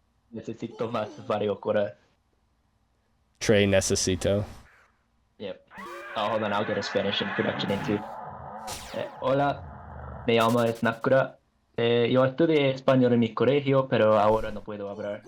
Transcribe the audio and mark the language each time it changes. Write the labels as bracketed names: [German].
[Spanish] Necesito más variocolor. Trey necesito. [English] Yep. Oh, hold on, I'll get a Spanish introduction in too. [Spanish] Hola, me llamo Nakk. Yo estudié español en mi colegio, pero ahora no puedo hablar.